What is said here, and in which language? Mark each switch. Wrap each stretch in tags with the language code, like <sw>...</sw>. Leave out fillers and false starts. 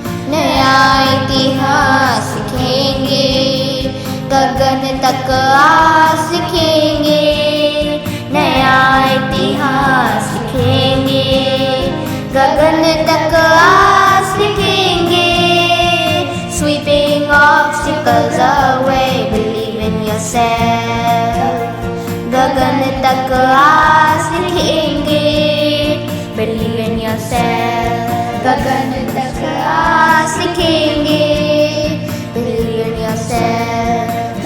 <hi>नया इतिहास लिखेंगे, गगन तक आस लिखेंगे। नया इतिहास लिखेंगे, गगन तक आस लिखेंगे।</hi> <en>Sweeping obstacles away, believe in yourself.</en> <hi>गगन तक आस लिखेंगे,</hi> <en>believe in yourself.</en> <hi>गगन तक आस लिखेंगे,</hi> <en>believe in yourself.</en>